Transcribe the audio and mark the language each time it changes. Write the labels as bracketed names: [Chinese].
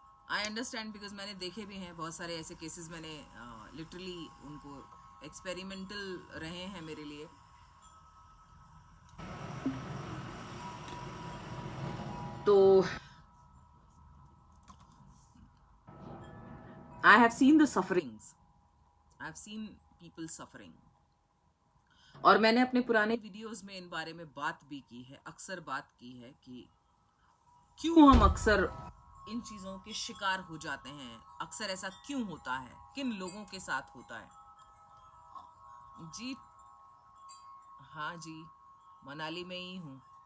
[English] I understand, because [Hindi] मैंने देखे भी हैं बहुत सारे ऐसे केसेस, मैंने लिटरली उनको एक्सपेरिमेंटल रहे हैं मेरे लिए। [English] तो I have seen the sufferings. I have seen people suffering. [Hindi] और मैंने अपने पुराने वीडियोस में इन बारे में बात भी की है, अक्सर बात की है कि क्यों हम अक्सर इन चीज़ों के शिकार हो जाते हैं, अक्सर ऐसा क्यों होता है, किन लोगों के साथ होता है। जी हाँ जी, मनाली में ही हूँ।